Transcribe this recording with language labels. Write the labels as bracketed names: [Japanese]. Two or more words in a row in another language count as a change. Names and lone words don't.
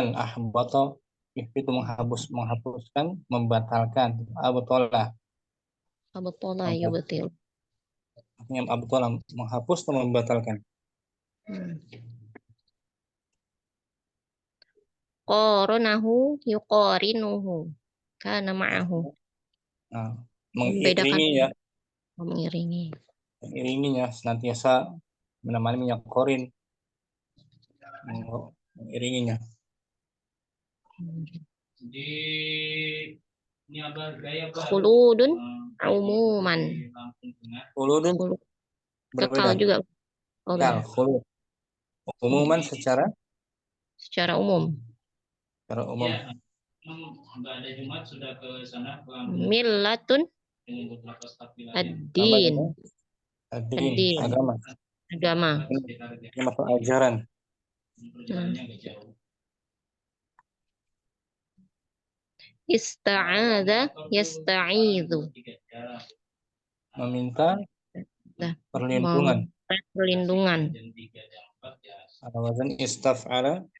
[Indonesian] Ahbata itu menghapuskan, membatalkan. [Arabic] Abtala Yubtil. [Indonesian] Artinya abtala menghapus atau membatalkan. [Arabic] Qoronahu yuqorinuhu. Kana ma'ahu. [Indonesian] Mengiringi ya. Mengiringi. Ya senantiasa menemani minyak korin. Mengiringinya. [Arabic] Khuludun umuman. [Indonesian] Khuludun berbeda. Kekal juga. [Arabic] Khulud. Umuman secara [Indonesian] umum. [Arabic] Millatun ad-din. [Indonesian] Agama. Ini masalah ajaran. [Arabic] Ista'adha yasta'idhu. [Indonesian] Meminta perlindungan. [Arabic] Ala wazan istaf'ala